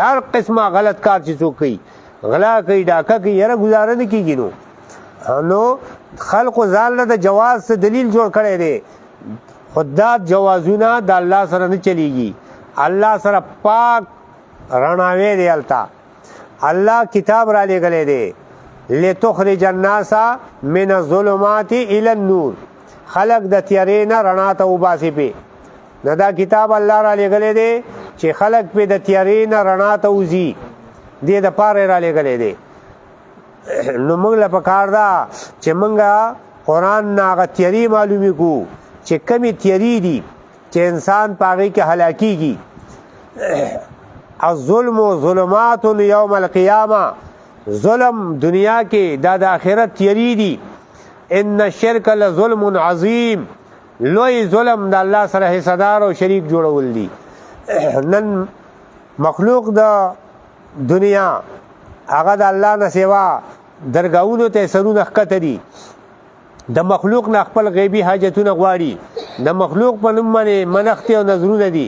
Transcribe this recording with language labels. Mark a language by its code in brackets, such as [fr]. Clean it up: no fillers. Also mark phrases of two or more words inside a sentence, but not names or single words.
[ps] هر قسمه غلط کار چې څوک کوي، غلا کوي، ډاکه کوي، یاره ګزاره نه کېږي. نو خلقو ځان له د جواز څه دلیل جوړ کړی دی، خو دا جوازونه د الله سره نه چلیږي. الله سره پاک رڼاوی دی. هلته الله کتاب را لېږلی دی، [ar] لتخرج الناس من الظلمات الى النور، [ps] خلق د تیارې نه رڼا ته وباسي. پې نو دا کتاب الله را لېږلی دی چې خلق پې د تیارې نه رڼا ته وځي، دې دپاره را لېږلی دی. نو موږ له پکار ده چې موږ قرآن نه هغه تیارې معلومې کړو چې کمې تیارې دي چې انسان په هغې کې هلاکېږي. [ar] الظلم ظلمات یوم القیامه، [ps] ظلم دنیا کې دا د آخرت تیارې دي. [ar] ان الشرک لظلم عظیم، [ps] لوی ظلم د الله سره حصدار او شریک جوړول دي. نن مخلوق د دنیا هغه د الله نه سوا درګاونو ته سرونه ښکته دي، د مخلوق نه خپل غیبي حاجتونه غواړي، د مخلوق په نوم باندې منښتې او نظرونه دي.